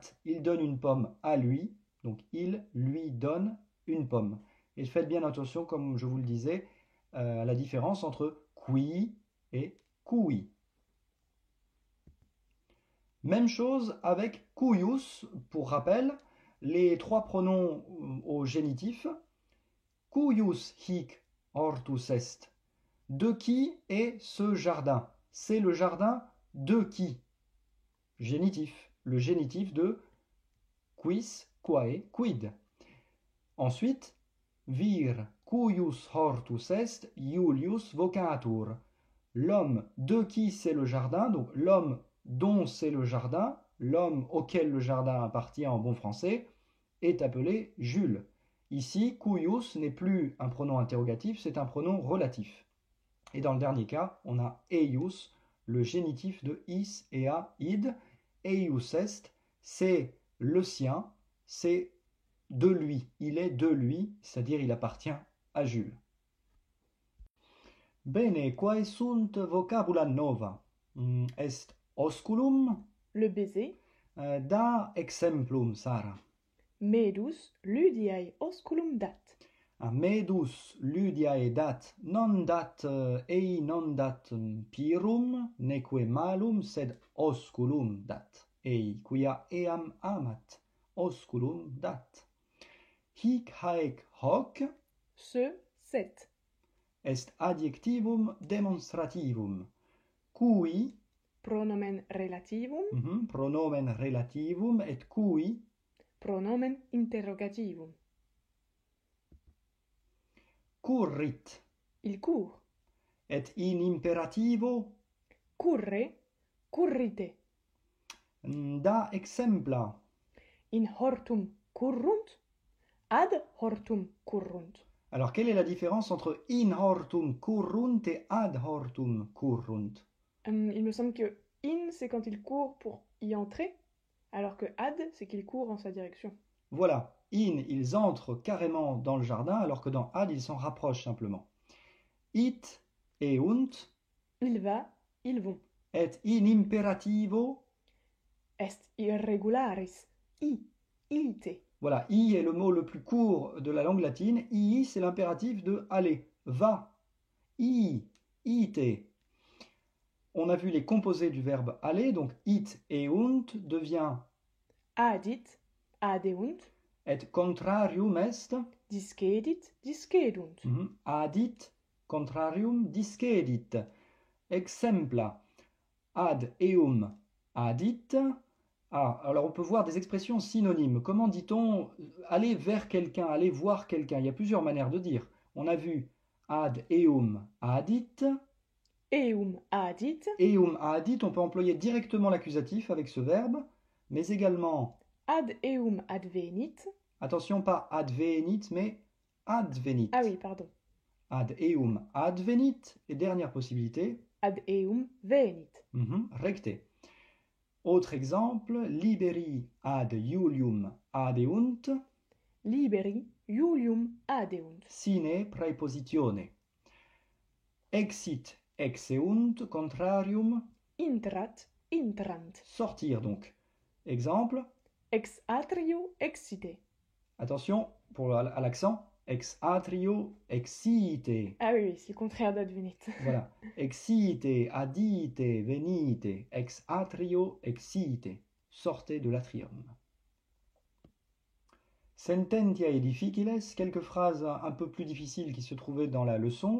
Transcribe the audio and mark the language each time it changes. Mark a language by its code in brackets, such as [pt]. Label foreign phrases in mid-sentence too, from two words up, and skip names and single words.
[fr] Il donne une pomme à lui, donc il lui donne une pomme. Et faites bien attention, comme je vous le disais, à la différence entre qui et qui. Même chose avec cuius, pour rappel, les trois pronoms au génitif. [la] Cuius hic hortus est. [fr] De qui est ce jardin? C'est le jardin de qui? Génitif. Le génitif de [la] quis, quae, quid. Ensuite, vir cuius hortus est Julius vocatur. [fr] L'homme de qui c'est le jardin, donc l'homme dont c'est le jardin, l'homme auquel le jardin appartient en bon français, est appelé Jules. Ici, cuius n'est plus un pronom interrogatif, c'est un pronom relatif. Et dans le dernier cas, on a eius, le génitif de is et a id. [la] Eius est, [fr] c'est le sien, c'est de lui, il est de lui, c'est-à-dire il appartient à Jules. [la] Bene, quae sunt vocabula nova? Est osculum? [fr] Le baiser. [la] Da exemplum, Sara. Medus ludiae osculum dat. Medus ludiae dat, non dat ei non dat pirum, neque malum, sed osculum dat. Ei, quia eam amat, osculum dat. Hic haec hoc [fr] Ce, cet. [la] est adjectivum demonstrativum. Cui, Pronomen relativum. Pronomen relativum, et cui, Pronomen interrogativum. currit, [fr] Il court. [la] et in imperativo, Curre, currite. Da exempla. In hortum currunt, ad hortum currunt. [fr] Alors, quelle est la différence entre [la] in hortum currunt [fr] et [la] ad hortum currunt? [fr] Il me semble que in, c'est quand il court pour y entrer, alors que ad, c'est qu'il court en sa direction. Voilà, in, ils entrent carrément dans le jardin, alors que dans ad, ils s'en rapprochent simplement. [la] It eunt, [fr] Il va, ils vont. [la] et in imperativo, Est irregularis, ite. [fr] voilà, i est le mot le plus court de la langue latine, i c'est l'impératif de aller, va, ite. On a vu les composés du verbe aller, donc [la] it eunt [fr] devient [la] Adit, adeunt. et contrarium est, Discedit, discedunt. Adit, contrarium discedit. Exempla, ad eum adit. [fr] Ah, alors on peut voir des expressions synonymes. Comment dit-on aller vers quelqu'un, aller voir quelqu'un? Il y a plusieurs manières de dire. On a vu [la] ad eum adit. adit, adit, [fr] on peut employer directement l'accusatif avec ce verbe, mais également, [la] ad advenit. [fr] attention, pas advenit, mais advenit. Ah oui, pardon. [la] Ad advenit, [fr] et dernière possibilité, [la] Ad venit. Recte. [fr] Autre exemple, [la] liberi ad Iulium adeunt, Liberi Iulium adeunt. sine praepositione. Exit exeunt contrarium, Intrat intrant. [fr] sortir donc. Exemple, [la] Ex atrio exite. [fr] attention à l'accent, [la] ex atrio exite. [fr] Ah oui, c'est le contraire d'advenit. Voilà, [la] exite, adite, venite, ex atrio exite. [fr] Sortez de l'atrium. [la] Sententiae difficiles, [fr] quelques phrases un peu plus difficiles qui se trouvaient dans la leçon.